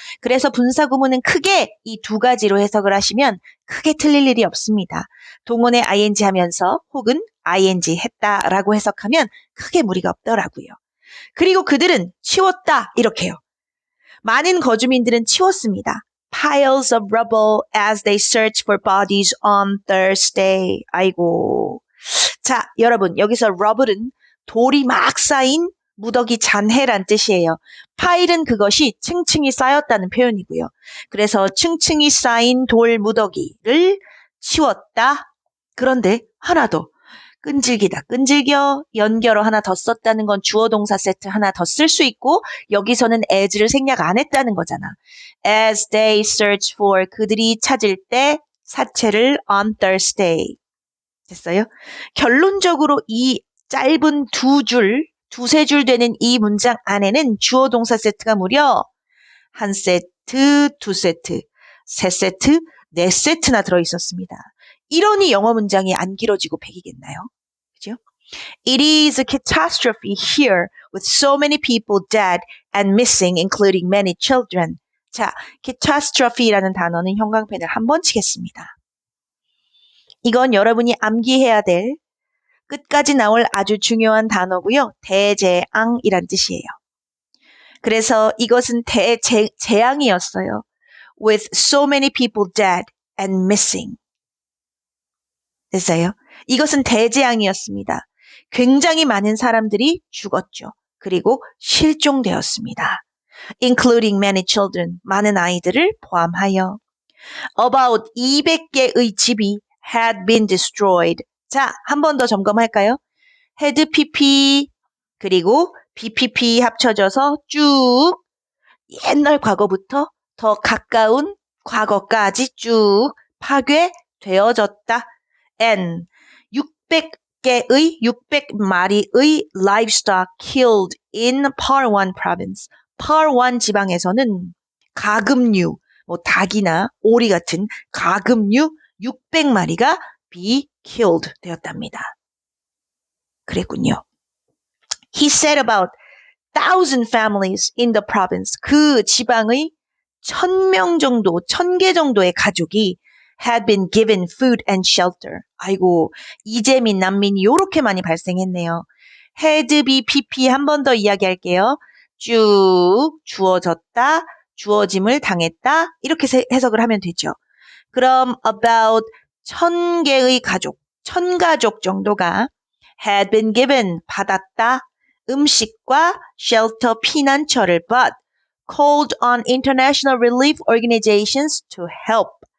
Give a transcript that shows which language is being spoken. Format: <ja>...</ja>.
<ko>그래서 분사구문은 크게 이 두 가지로 해석을 하시면 크게 틀릴 일이 없습니다. 동원의 ing 하면서 혹은 ing 했다라고 해석하면 크게 무리가 없더라고요. 그리고 그들은 치웠다 이렇게요. 많은 거주민들은 치웠습니다.</ko> <en>Piles of rubble as they search for bodies on Thursday.</en> <ko>아이고. 자, 여러분 여기서 rubble은 돌이 막 쌓인 무더기 잔해란 뜻이에요. 파일은 그것이 층층이 쌓였다는 표현이고요. 그래서 층층이 쌓인 돌 무더기를 치웠다. 그런데 하나 더. 끈질기다. 끈질겨. 연결어 하나 더 썼다는 건 주어 동사 세트 하나 더 쓸 수 있고 여기서는 as를 생략 안 했다는 거잖아.</ko> <en>As they search for</en> <ko>그들이 찾을 때 사체를</ko> <en>on Thursday.</en> <ko>됐어요? 결론적으로 이 짧은 두세 줄 되는 이 문장 안에는 주어 동사 세트가 무려 한 세트, 두 세트, 세 세트, 네 세트나 들어있었습니다. 이러니 영어 문장이 안 길어지고 백이겠나요? 그죠?</ko> <en>It is a catastrophe here with so many people dead and missing, including many children.</en> <ko>자, catastrophe라는 단어는 형광펜을 한 번 치겠습니다. 이건 여러분이 암기해야 될 끝까지 나올 아주 중요한 단어고요. 대재앙이란 뜻이에요. 그래서 이것은 대재앙이었어요.</ko> <en>With so many people dead and missing.</en> <ko>됐어요? 이것은 대재앙이었습니다. 굉장히 많은 사람들이 죽었죠. 그리고 실종되었습니다.</ko> <en>Including many children.</en> <ko>많은 아이들을 포함하여.</ko> <en>About</en> <ko>200개의 집이</ko> <en>had been destroyed.</en> <ko>자, 한 번 더 점검할까요? had pp 그리고 bpp 합쳐져서 쭉 옛날 과거부터 더 가까운 과거까지 쭉 파괴되어졌다.</ko> <en>and</en> <ko>600마리의</ko> <en>livestock killed in Parwan province.</en> <ko>Parwan 지방에서는 가금류, 뭐 닭이나 오리 같은 가금류 600마리가 be killed 되었답니다. 그랬군요.</ko> <en>He said about 1,000 families in the province.</en> <ko>그 지방의 1,000명 정도, 1,000개 정도의 가족이</ko> <en>had been given food and shelter.</en> <ko>아이고, 이재민, 난민이 요렇게 많이 발생했네요. had be pp 한 번 더 이야기할게요. 쭉 주어졌다, 주어짐을 당했다 이렇게 해석을 하면 되죠. 그럼</ko> <en>about</en> <ko>1000개의 가족, 1000가족 정도가</ko> <en>had been given,</en> <ko>받았다, 음식과</ko> <en>shelter,</en> <ko>피난처를</ko> <en>but called on international relief organizations to help.</en>